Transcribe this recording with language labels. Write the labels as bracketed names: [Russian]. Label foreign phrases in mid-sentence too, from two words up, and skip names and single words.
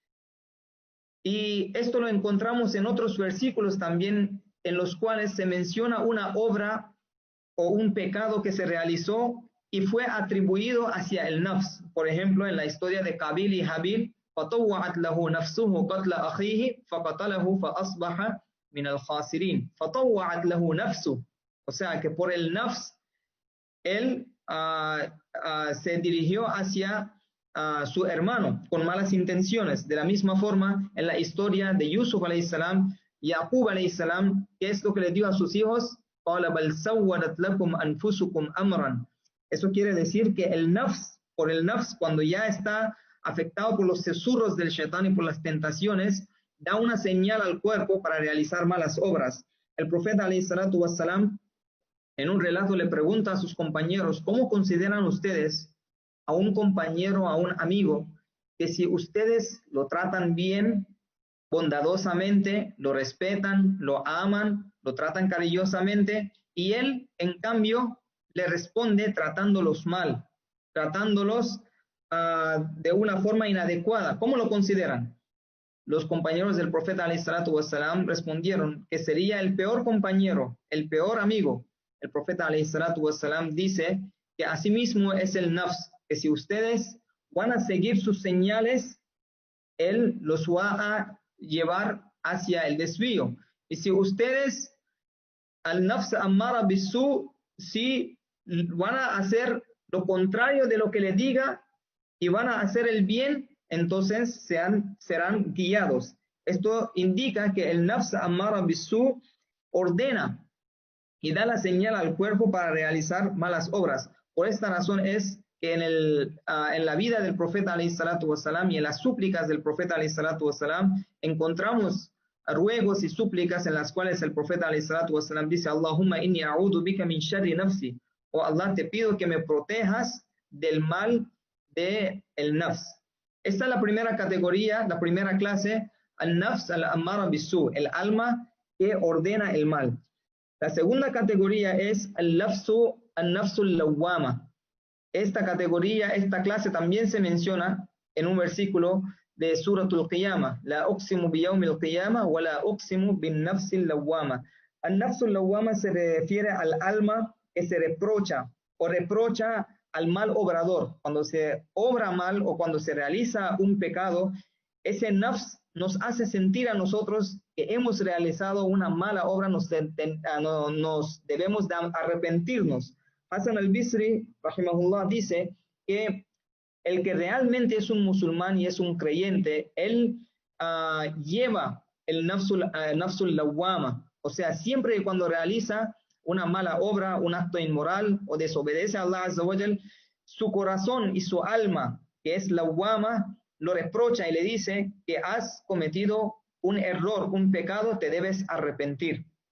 [Spanish] Y esto lo encontramos en otros versículos también, en los cuales se menciona una obra o un pecado que se realizó y fue atribuido hacia el nafs. Por ejemplo, en la historia de Qabil y Habil, [Arabic] فَطَوَّعَتْ لَهُ نَفْسُهُ قَتْلَ أَخِيهِ فَقَتَلَهُ فَأَصْبَحَ مِنَ الْخَاسِرِينَ. فَطَوَّعَتْ لَهُ نَفْسُهُ, [Spanish] o sea que por el nafs, él se dirigió hacia su hermano con malas intenciones. De la misma forma, en la historia de Yusuf [Arabic] عليه السلام, [Spanish] Yaqub [Arabic] عليه السلام, [Spanish] ¿qué es lo que le dio a sus hijos? [Arabic] قَالَ بَلْ سَوَّلَتْ لَكُمْ أَنفُسُكُمْ أَمْرًا. [Spanish] Eso quiere decir que el nafs, por el nafs, cuando ya está afectado por los susurros del shaitán y por las tentaciones, da una señal al cuerpo para realizar malas obras. El profeta [Arabic] عليه الصلاة والسلام, [Spanish] en un relato, le pregunta a sus compañeros: ¿cómo consideran ustedes a un compañero, a un amigo, que si ustedes lo tratan bien, bondadosamente, lo respetan, lo aman, lo tratan cariñosamente, y él, en cambio, le responde tratándolos mal, tratándolos de una forma inadecuada? ¿Cómo lo consideran? los compañeros del profeta [Arabic] عليه الصلاة والسلام [Spanish] respondieron que sería el peor compañero, el peor amigo. El profeta [Arabic] عليه الصلاة والسلام [Spanish] dice que asimismo es el nafs, que si ustedes van a seguir sus señales, él los va a llevar hacia el desvío. Y si ustedes, [Arabic] النفس الأمارة بالسوء, [Spanish] si van a hacer lo contrario de lo que le diga y van a hacer el bien, entonces serán guiados. Esto indica que el [Arabic] نفس أمارة بالسوء [Spanish] ordena y da la señal al cuerpo para realizar malas obras. Por esta razón es que en la vida del profeta [Arabic] عليه الصلاة والسلام [Spanish] y en las súplicas del profeta [Arabic] عليه الصلاة والسلام [Spanish] encontramos ruegos y súplicas en las cuales el profeta [Arabic] عليه الصلاة والسلام [Spanish] dice: [Arabic] اللهم إني أعوذ بك من شر نفسي. [Spanish] Oh Allah, te pido que me protejas del mal de el nafs. Esta es la primera categoría, la primera clase, [Arabic] النفس الأمارة بالسوء, [Spanish] el alma que ordena el mal. La segunda categoría es [Arabic] النفس اللوامة. [Spanish] Esta categoría, esta clase también se menciona en un versículo de Suratul Qiyamah: [Arabic] لا أقسم بيوم القيامة ولا أقسم بالنفس اللوامة. النفس اللوامة [Spanish] se refiere al alma que se reprocha o reprocha al mal obrador. Cuando se obra mal o cuando se realiza un pecado, ese nafs nos hace sentir a nosotros que hemos realizado una mala obra, nos debemos de arrepentirnos. Hasan al-Bisri, rahimahullah, dice que el que realmente es un musulmán y es un creyente, él lleva el [Arabic] النفس اللوامة, [Spanish] o sea, siempre y cuando realiza una mala obra, un acto inmoral o desobedece a [Arabic] الله عز وجل, [Spanish] su corazón y su alma, que es lawwama, lo reprocha y le dice que has cometido un error, un pecado, te debes arrepentir.